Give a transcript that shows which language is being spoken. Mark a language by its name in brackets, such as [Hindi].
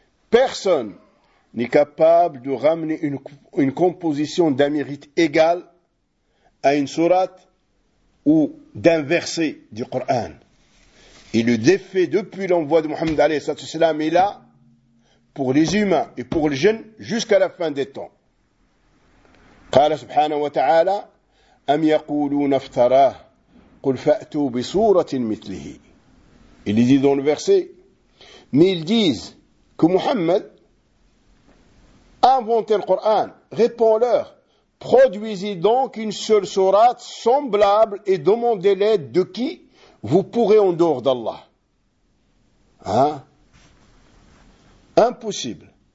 [French] Personne n'est capable de ramener une composition d'un mérite égal à une sourate ou d'un verset du Coran. Et le défait depuis l'envoi de Mohammed alayhi salam est là pour les humains et pour les jeunes jusqu'à la fin des temps. [Arabic] قال سبحانه وتعالى أم يقولون افتراه قل فأتوا بصورة مثله. [French] Il dit dans le verset, mais ils disent que Mohammed a inventé le Coran. Réponds-leur, produisez donc une seule sourate semblable et demandez l'aide de qui vous pourrez en dehors d'Allah. Hein? Impossible.